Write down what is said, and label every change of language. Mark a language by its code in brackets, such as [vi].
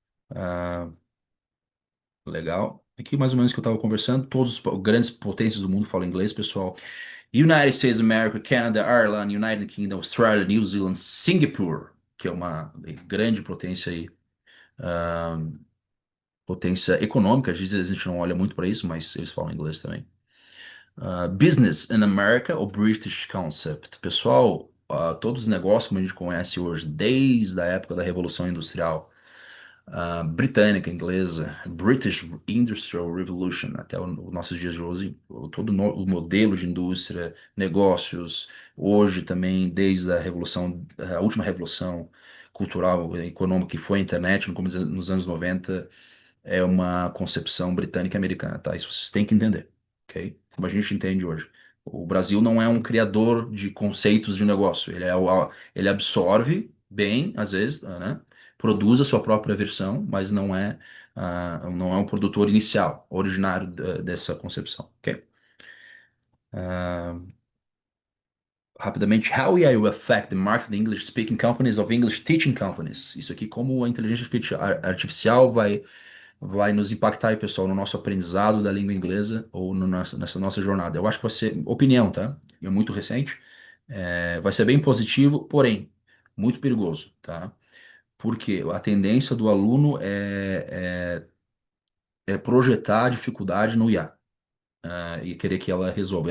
[pt] Ah, legal. Aqui mais ou menos que eu estava conversando, todos os grandes potências do mundo falam inglês, pessoal. United States of America, Canada, Ireland, United Kingdom, Australia, New Zealand, Singapore, que é uma grande potência aí, ah, potência econômica, às vezes a gente não olha muito para isso, mas eles falam inglês também. [en] Business in America, o British Concept. [pt] Pessoal, todos os negócios como a gente conhece hoje, desde a época da Revolução Industrial, britânica, inglesa, [en] British Industrial Revolution, [pt] até os nossos dias de hoje, o modelo de indústria, negócios, hoje também, desde a revolução, a última revolução cultural e econômica que foi a internet, nos anos 90, é uma concepção britânica e americana, tá? Isso vocês têm que entender, ok? Como a gente entende hoje. O Brasil não é um criador de conceitos de negócio, ele absorve bem, às vezes, né? Produz a sua própria versão, mas não é um produtor inicial, originário dessa concepção, ok? [en] Rapidamente, how AI will affect the market English speaking companies of English teaching companies. [pt] Isso aqui, como a inteligência artificial vai nos impactar aí, pessoal, no nosso aprendizado da língua inglesa ou nessa nossa jornada. Eu acho que vai ser opinião, tá? É muito recente. Vai ser bem positivo, porém, muito perigoso, tá? Porque a tendência do aluno é projetar a dificuldade no IA, e querer que ela resolva.